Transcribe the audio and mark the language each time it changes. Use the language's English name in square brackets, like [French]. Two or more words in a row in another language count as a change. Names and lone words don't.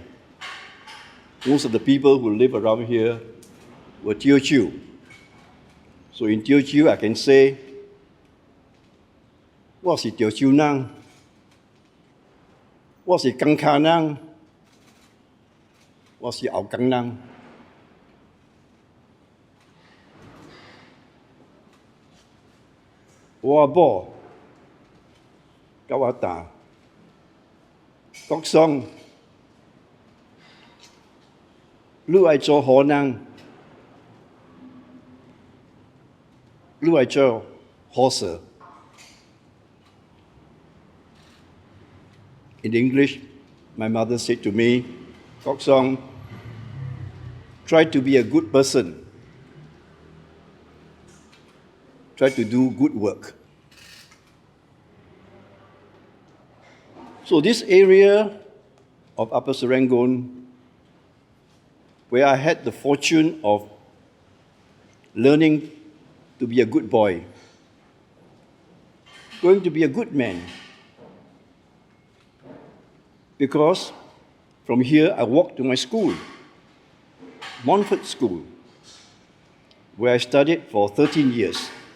[English] Most of the people who live around here were Teochew. So in Teochew, I can say, "What is Teochew nang? What is Kangka nang? What is Aokang nang?" [Min Nan Chinese] 我母，共我道，Kok Song，汝愛做好人，汝愛做好事. [English] In English, my mother said to me, "Kok Song, try to be a good person. Try to do good work." So this area of Upper Serangoon, where I had the fortune of learning to be a good boy, going to be a good man, because from here I walked to my school, Montfort School, where I studied for 13 years.